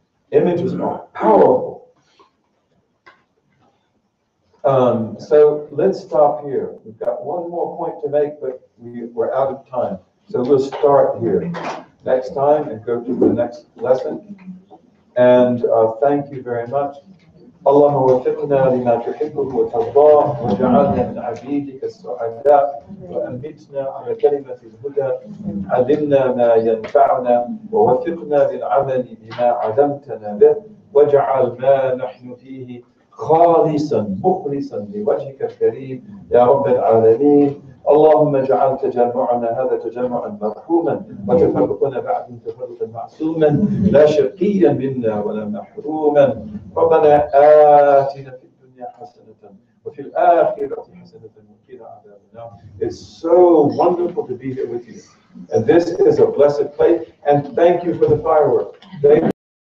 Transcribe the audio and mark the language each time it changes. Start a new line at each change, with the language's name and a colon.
English: Images are powerful. So let's stop here. We've got one more point to make, but we're out of time. So we'll start here next time and go to the next lesson. And thank you very much.
Arabic: اللهم وفقنا لما تحبه وترضاه وجعلنا من عبيدك السعداء وأمتنا على كلمة الهدى علمنا ما ينفعنا ووفقنا للعمل بما علمتنا به واجعل ما نحن فيه خالصا مخلصا لوجهك الكريم يا رب العالمين. اللهم اجعل تجمعنا هذا تجمعا مرحوما وتفرقنا بعد تفرقا معصوما لا شقيا منا ولا محروما. ربنا آتنا في الدنيا حسنة وفي الآخرة حسنة وقنا عذاب النار.
English: It's so wonderful to be here with you. And this is a blessed place. And thank you for the fireworks. Thank